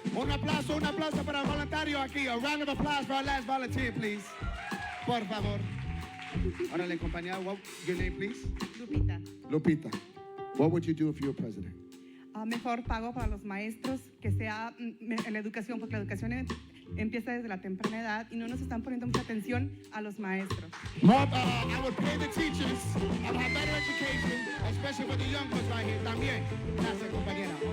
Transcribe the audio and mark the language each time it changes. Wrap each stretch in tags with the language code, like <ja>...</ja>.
<es>Un aplauso para el voluntario aquí.</es> <en>A round of applause for our last volunteer, please.</en> <es>Por favor. Órale, compañera.</es> <en>What, your name, please?</en> <es>Lupita. Lupita.</es> <en>What would you do if you were president?</en> <es>Mejor pago para los maestros, que sea en la educación, porque la educación empieza desde la temprana edad y no nos están poniendo mucha atención a los maestros.</es> <en>More, I would pay the teachers. I'll have better education, especially for the young ones right here.</en> <es>También. Gracias, compañera.</es>